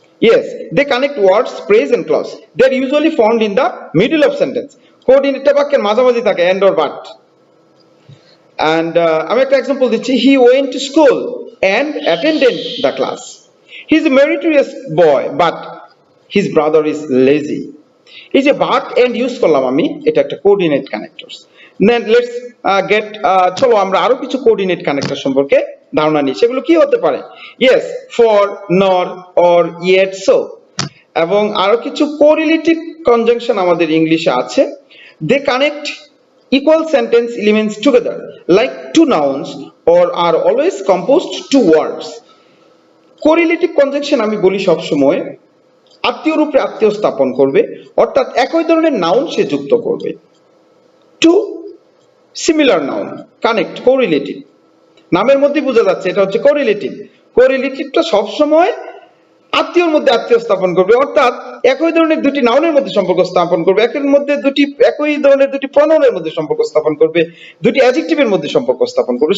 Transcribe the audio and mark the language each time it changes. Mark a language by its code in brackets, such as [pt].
[en] Yes, they connect words, phrase and clause. They are usually found in the middle of sentence. [bn] কোঅর্ডিনেটটা বাক্যের মাঝামাঝি থাকে, and or but. [en] And [bn] আমি একটা example দিচ্ছি, [en] he went to school and attended the class. He is a meritorious boy, but his brother is lazy. [bn] এই যে but and use করলাম আমি, এটা একটা coordinate connectors. [en] Then let's get [bn] চলো আমরা আরো কিছু কোঅর্ডিনেট কানেক্টর সম্পর্কে ধারণা নিই। সেগুলো কি হতে পারে? Yes, for, nor, or, yet, so। এবং আরো কিছু কোরিলেটিভ কনজাংশন আমাদের ইংলিশে আছে। [en] They connect equal sentence elements together like two nouns or are always composed two words. [bn] Correlative conjunction আমি বলি সব সময় আত্মীয় রূপে আত্মীয় স্থাপন করবে, অর্থাৎ একই ধরনের নাউন সে যুক্ত করবে। Two similar noun connect, correlative. নামের মধ্যে বোঝা যাচ্ছে এটা হচ্ছে কোরিলেটিভ। কোরিলেটিভটা সব সময় আত্মীয়র মধ্যে আত্মীয় স্থাপন করবে, অর্থাৎ একই ধরনের দুটি নাউনের মধ্যে সম্পর্ক স্থাপন করবে, একই ধরনের দুটি প্রনাউনের মধ্যে সম্পর্ক স্থাপন করবে, দুটি অ্যাডজেক্টিভের মধ্যে সম্পর্ক স্থাপন করবে।